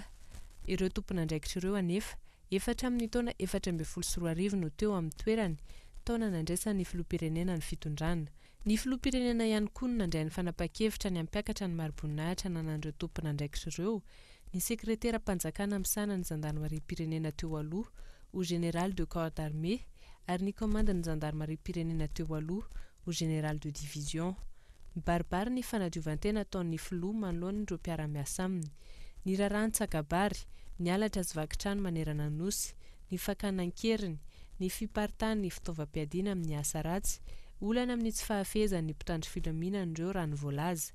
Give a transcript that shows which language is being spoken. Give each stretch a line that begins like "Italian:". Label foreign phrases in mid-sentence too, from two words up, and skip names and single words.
Malagasy: Ireo tompona andraikitra ireo anefa efatra amin'ny taona 414 no teo amin'ny toerany taona nandraisan'ny filoham-pirenena ny fitondrana. Ny filoham-pirenena ihany koa nandray ny fanapa-kevitra ny ampiakatra ny mari-boninahitra nanan'ireo tompona andraikitra ireo. Ny sekretera mpanjakana misana ny zandarmarie-pirenena teo aloha
French: au général de corps d'armée
Malagasy: ary ny commande ny zandarmarie-pirenena teo aloha
French: au général de division.
Malagasy: Mibaribary ny fanadiovantena ataon'ny filoha manoloana ireo mpiara-miasa aminy. Ny raharan-tsakabary, ny alatra azovakitrano manerana nosy, ny fakanan-keriny, ny fiparitany ny fitaovam-piadiana amin'ny asa ratsy, olana amin'ny tsy fahafezan'ny mpitandro filaminana ireo raha ny voalaza.